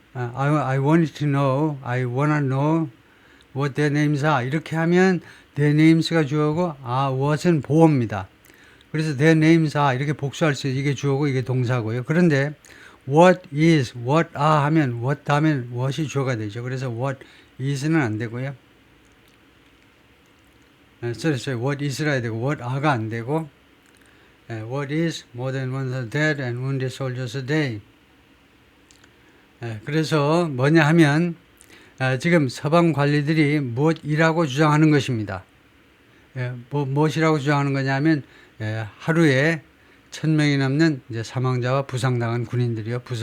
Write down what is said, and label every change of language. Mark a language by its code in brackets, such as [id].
[en] I wanted to know, I wanna know what their names are. [ko] 이렇게 하면 [en] their names [ko] 가 주어고 what은 보호입니다. 그래서 [en] their names are [ko] 이렇게 복수할 수 이게 주어고 이게 동사고요. 그런데 [en] what is, what are [ko] 하면 what 다음엔 what이 주어가 되죠. 그래서 what is는 안 되고요. [en] what is라 [ko] 해야 되고 [en] what are가 안 되고 what is more than 1,000 dead and wounded soldiers a day. [ko] 그래서 뭐냐 하면 지금 서방 관리들이 무엇이라고 주장하는 것입니다. 무엇이라고 주장하는 거냐면 하루에 1,000명이 넘는 이제 사망자와 부상당한 군인들이요.